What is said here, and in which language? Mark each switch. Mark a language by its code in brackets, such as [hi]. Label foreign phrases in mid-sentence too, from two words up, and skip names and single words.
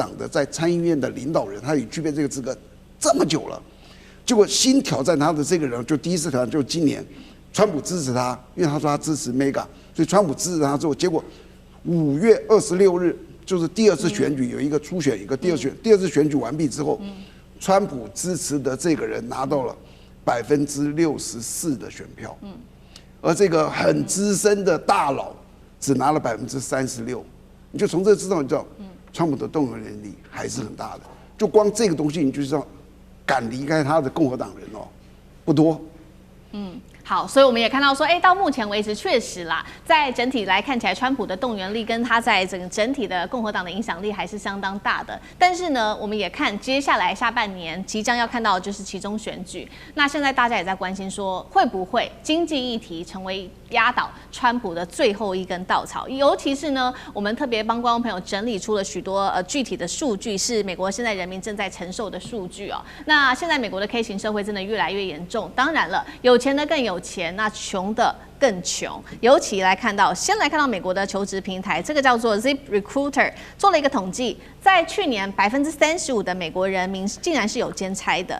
[zh] 党的在參議院的領导人，他也具備這個資格這麼久了，結果新挑戰他的這個人就第一次挑戰，就今年，川普支持他，因為他說他支持 MEGA， 所以川普支持他之後，結果5月26日就是第二次選舉有一個初選，一個第二次選舉完畢之後，川普支持的這個人拿到了 64%的選票，而這個很資深的大佬只拿了36%，你就從這知道，你知道，川普的动员能力還是很大的。就光這個東西，你就知道，敢離開他的共和黨人哦，不多。好，所以我們也看到說，到目前為止確實啦，在整體來看起來，川普的動員力跟他在整體的共和黨的影響力還是相當大的。但是呢，我們也看接下來下半年即将要看到的就是期中選舉。那現在大家也在關心說，會不會經濟議題成為壓倒川普的最後一根稻草？尤其是呢，我們特別幫觀眾朋友整理出了許多具體的數據，是美國現在人民正在承受的數據哦。那現在美國的 K 型社會真的越來越嚴重。当然了，有錢的更有錢，那窮的更窮。尤其先来看到美國的求職平台，這個叫做 ZipRecruiter 做了一個統計，在去年35%的美國人民竟然是有兼差的。